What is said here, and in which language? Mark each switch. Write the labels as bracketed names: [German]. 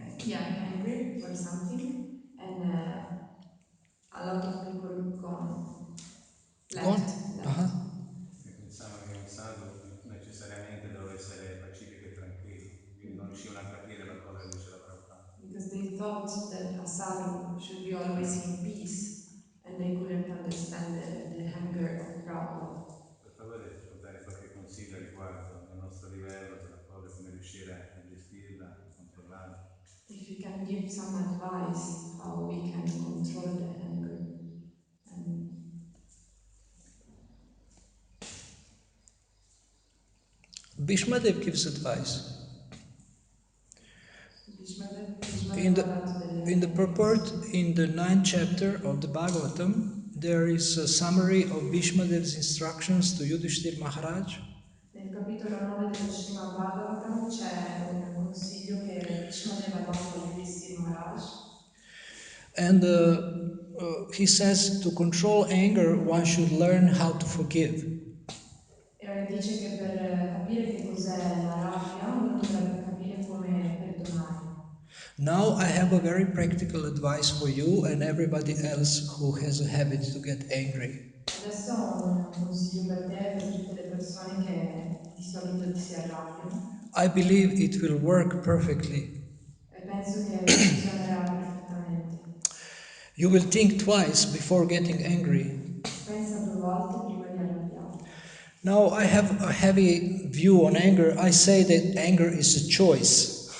[English] angry for something, and a lot of people Gone. left. [Italian] E pensavano che un sadhu necessariamente doveva essere pacifico e tranquillo, quindi non riuscivano a capire la collera di Srila Prabhupada. [English] Because they thought that a sadhu should be always in peace, and they couldn't understand the anger of Prabhupada. [Italian] Per favore può dare qualche consiglio a riguardo del nostro livello della collera, come riuscire a gestirla, a controllarla. [English] If you can give some advice how we can control the anger. And Bhishmadev gives advice. Bhishma In [Italian] Dev ha dato [English] in the [Italian] delle [English] purport, in the ninth chapter of the Bhagavatam, there is a summary of Bhishmadev's instructions to Yudhishthir Maharaj. [Italian] Nel capitolo 9 dello Srimad Bhagavatam c'è un consiglio che Bhishma Dev ha dato a Yudhishthira Maharaj. [English] And he says to control anger, one should learn how to forgive. [Italian] E dice che per capire che cos'è la rabbia uno dovrebbe capire come perdonare. [English] Now I have a very practical advice for you and everybody else who has a habit to get angry. [Italian] Adesso ho un consiglio per te e per tutte le persone che di solito si arrabbiano. [English] I believe it will work perfectly. [Italian] E penso che funzionerà perfettamente. [English] You will think twice before getting angry. [Italian] Pensa 2 volte prima di arrabbiarti. [English] Now I have a heavy view on anger. I say that anger is a choice.